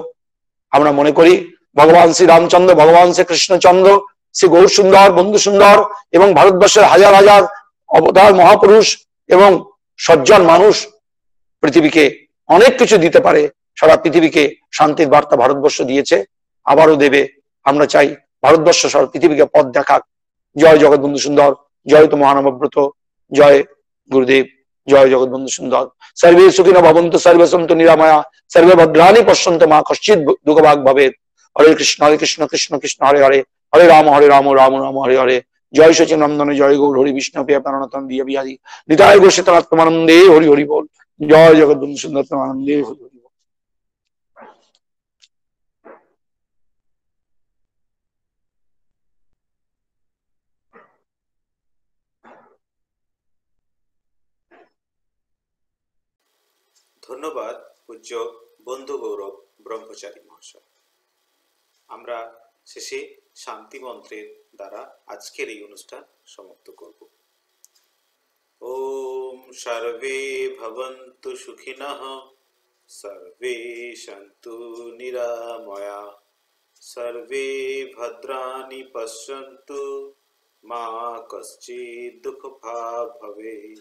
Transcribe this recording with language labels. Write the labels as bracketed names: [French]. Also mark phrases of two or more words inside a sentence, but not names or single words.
[Bangla] আমরা মনে করি ভগবান শ্রী রামচন্দ্র, ভগবান শ্রী কৃষ্ণচন্দ্র, শ্রী গৌর সুন্দর, বন্ধু সুন্দর এবং ভারতবর্ষের হাজার হাজার অবতার মহাপুরুষ এবং সজ্জন মানুষ পৃথিবীকে অনেক কিছু দিতে পারে। সারা পৃথিবীকে শান্তির বার্তা ভারতবর্ষ দিয়েছে, আবারও দেবে। আমরা চাই ভারতবর্ষ সারা পৃথিবীকে পথ দেখাক। জয় জগৎবন্ধু সুন্দর, জয় তো মহানবব্রত, জয় গুরুদেব, জয় জগৎবন্ধু সুন্দর। [Sanskrit] সর্বে সুখিনো ভবন্তু, সর্বে সন্তু নিরাময়া, সর্বে ভদ্রাণি পশ্যন্তু মা কশ্চিৎ দুঃখভাগ ভবেৎ। হরে কৃষ্ণ কৃষ্ণ কৃষ্ণ হরে হরে, হরে রাম রাম রাম হরে হরে। [Bangla] জয় সচিন নন্দন, জয় গৌর হরি বিষ্ণু প্রিয় প্রাণতন দিয়া বিহারী, নিতাই গো শীতলাত্মানন্দে হরি হরি বল। জয় জগৎবন্ধু সুন্দর আনন্দে হরি হরি বল। ধন্যবাদ পূজ্য বন্ধু গৌরব ব্রহ্মচারী মহাশয়। আমরা শেষে শান্তি মন্ত্রের দ্বারা আজকের এই অনুষ্ঠান সমাপ্ত করব। [Sanskrit] ওম সর্বে ভবন্তু সুখিনঃ, সর্বে সন্তু নিরাময়া, সর্বে ভদ্রাণি পশ্যন্তু মা কশ্চিৎ দুঃখভাগ ভবেৎ।